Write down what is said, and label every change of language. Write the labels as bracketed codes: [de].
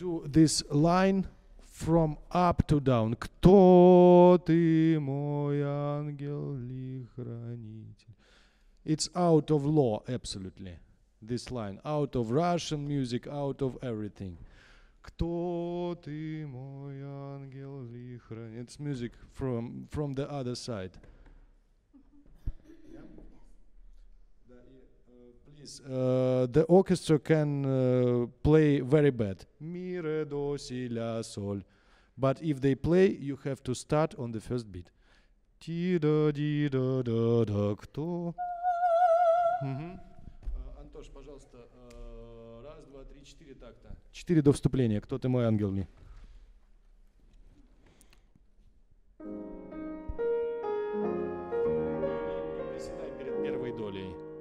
[en] this line from up to down. [ru] Кто ты, мой ангел и хранитель? [en] It's out of law, absolutely. This line, out of Russian music, out of everything. [ru] Кто ты, мой ангел и хранитель? [en] It's music from the other side. Yeah? Please, the orchestra can play very bad. Mi, re, do, si, la, sol. But if they play, you have to start on the first beat. Ти, да, ди, да, да, да, кто? [ru] Антош, пожалуйста, раз, два, три, 4 такта. 4 до вступления. Кто ты, мой ангел ли? Не приседай перед первой долей.